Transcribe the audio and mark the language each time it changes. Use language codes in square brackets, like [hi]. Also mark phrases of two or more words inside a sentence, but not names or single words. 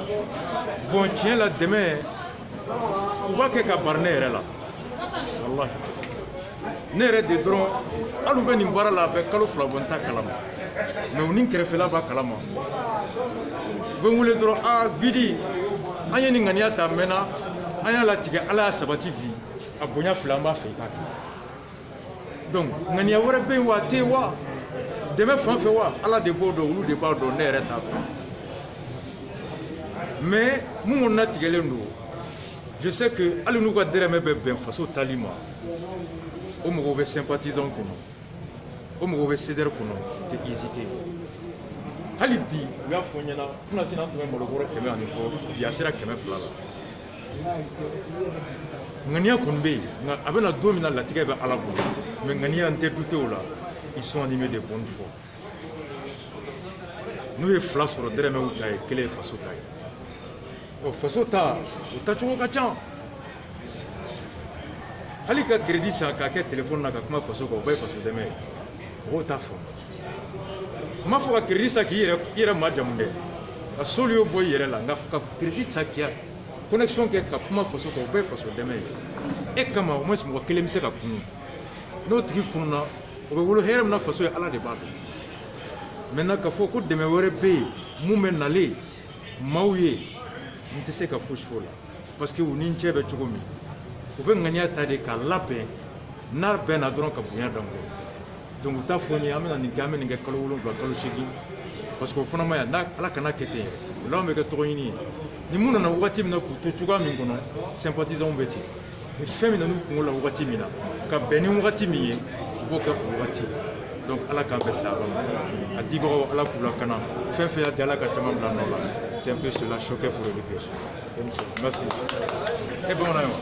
[bm] bon tiɲɛ la dɛmɛ u b'a kɛ ka bari ne yɛrɛ la wallahi ne yɛrɛ de dɔrɔn hali u bɛ nin baara la a bɛ kalo 2 bɔ n t'a kalama mais u ni kɛrɛfɛla b'a kalama u bɛ n wele dɔrɔn bidi an ye nin ŋaniya ta mɛnna an y'a latigɛ ala y'a sabati bi a bonya fila an b'a fɛ i k'a kɛ donc ŋaniya wɛrɛ bɛ yen wa a tɛ yen wa dɛmɛ fan fɛ wa ala de b'o dɔn olu de b'a dɔn ne yɛrɛ t'a dɔn mais mun kɔni latigɛlen don [fr] je sais que [bm] hali n'u ka dɛrɛmɛ bɛ bɛn faso tali ma o mɔgɔw bɛ sympathisants kɔnɔ o mɔgɔw bɛ CDR kɔnɔ u tɛ hésiter hali bi u y'a fɔ n ɲɛna tɛna sin an tun bɛ malobɔrɔ 100 ani kɔ bi a sera 200 la ŋaniya kɔni bɛ yen nka a bɛna don min na latigɛ bɛ ala bolo mais ŋaniya n tɛ douter o la [fr] ils sont animés de bonne foi [bm] n'u ye 2 sɔrɔ dɛrɛmɛw ta ye 1 ye faso ta ye ɔ faso ta o tacogo ka ca hali ka crédit san k'a kɛ téléphone na ka kuma faso kan o bɛɛ ye faso dɛmɛ ye mɔgɔw t'a faamu n m'a fɔ ka crédit san k'i yɛrɛ majamu dɛ ka solution bɔ i yɛrɛ la nka ka crédit san k'i connexion kɛ ka kuma faso kan o bɛɛ ye faso dɛmɛ ye e kama au moins mɔgɔ kelen bɛ se ka kunu n'o tigi kununa o bɛ wolo hɛrɛ min na faso ye ala de b'a dɔn maintenant ka fɔ ko dɛmɛ wɛrɛ bɛ yen mun bɛ nalen maaw ye n tɛ se ka fosi fɔ o la [fr] parce que [bm] u ni n cɛ bɛ cogo min u bɛ ŋaniya ta de k'a labɛn n'a bɛnna dɔrɔn ka bonya d'an kɔrɔ donc u t'a fɔ n ye an bɛna nin kɛ an bɛ nin kɛ kalo 7 kalo 8 [fr] parce que [bm] o fana ma ɲi ala kana kɛ ten o la an bɛ kɛ tɔgɔ ɲini ye ni mun nana wagati min na k'u to cogoya min kɔnɔ sympathisants bɛ ten ni fɛn min na n'u kungo la wagati min na ka bɛn ni wagati min ye u b'o kɛ o wagati donc ala k'an bɛ sa a dibagaw ala k'u lakana fɛn fɛn y'a di ala ka caman bila nɔ la [fr] c'est un peu cela choqué pour éduquer merci [bm] e bamanan ye wa